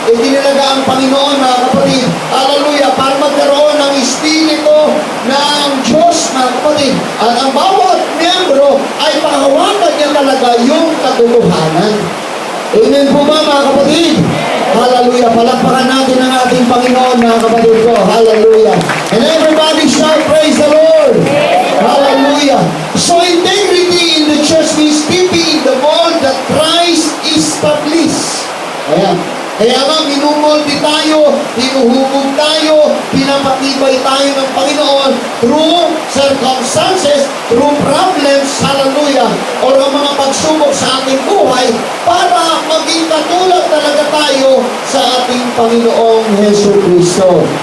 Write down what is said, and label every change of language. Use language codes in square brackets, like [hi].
[tl] Itinalaga ang Panginoon, mga kapatid, hallelujah, para magkaroon ng espiritu ng Diyos, mga kapatid. kapatid. At ang bawat miyembro ay panghawakan niya talaga yung katotohanan. Amen po ba mga kapatid? Hallelujah. Palakpakan natin ang ating Panginoon mga kapatid ko. [en] Hallelujah. And everybody shout, praise the Lord. Hallelujah. So integrity in the church means keeping in the mold that Christ established. [tl] Ayan. Kaya nga, minumulti tayo, hinuhubog tayo, pinapatibay tayo ng Panginoon [en] through circumstances, through problems, [tl] hallelujah, o ang mga pagsubok sa ating buhay para maging katulad talaga tayo sa ating Panginoong Hesus Kristo.